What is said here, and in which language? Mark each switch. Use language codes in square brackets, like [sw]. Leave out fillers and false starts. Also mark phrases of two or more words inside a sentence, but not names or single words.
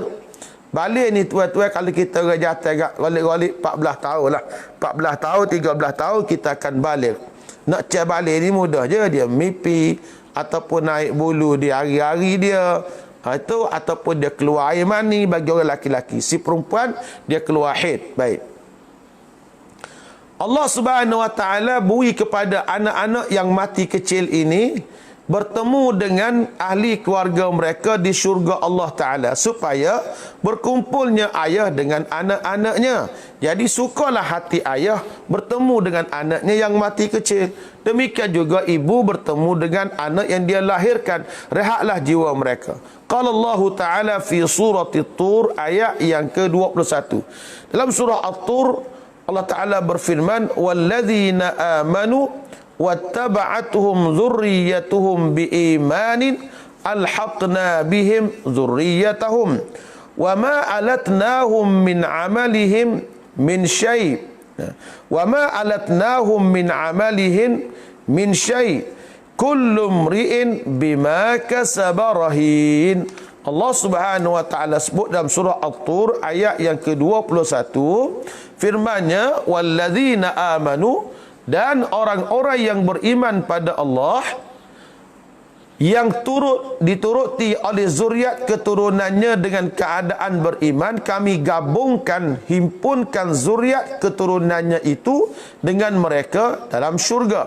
[ms] Balik ni tuan-tuan, kalau kita rejat agak balik-balik 14 tahun lah, 14 tahun, 13 tahun kita akan baligh. Nak cek balik ni mudah je, dia mimpi ataupun naik bulu di hari-hari dia, Itu ataupun dia keluar air mani bagi orang laki-laki. Si perempuan dia keluar haid. Baik. [ar] الله سبحانه وتعالى [ms] beri kepada anak-anak yang mati kecil ini bertemu dengan ahli keluarga mereka di syurga [ar] الله تعالى [ms] supaya berkumpulnya ayah dengan anak-anaknya. Jadi sukalah hati ayah bertemu dengan anaknya yang mati kecil. Demikian juga ibu bertemu dengan anak yang dia lahirkan. Rehatlah jiwa mereka. [ar] قال الله تعالى في سورة الطور [ms] ayat yang ke-21. Dalam surah At-Tur [ar] الله تعالى [ms] berfirman, [ar] وَالَّذِينَ آمَنُوا واتبعتهم ذريتهم بإيمان ألحقنا بهم ذريتهم وما ألتناهم من عملهم من شيء وما ألتناهم من عملهم من شيء كل امرئ بما كسب رهين. الله سبحانه وتعالى [ms] sebut dalam surah At-Tur ayat yang ke-21, firman-Nya [ar] والذين آمنوا, [ms] dan orang-orang yang beriman pada Allah yang dituruti oleh zuriat keturunannya dengan keadaan beriman, kami gabungkan, himpunkan zuriat keturunannya itu dengan mereka dalam syurga.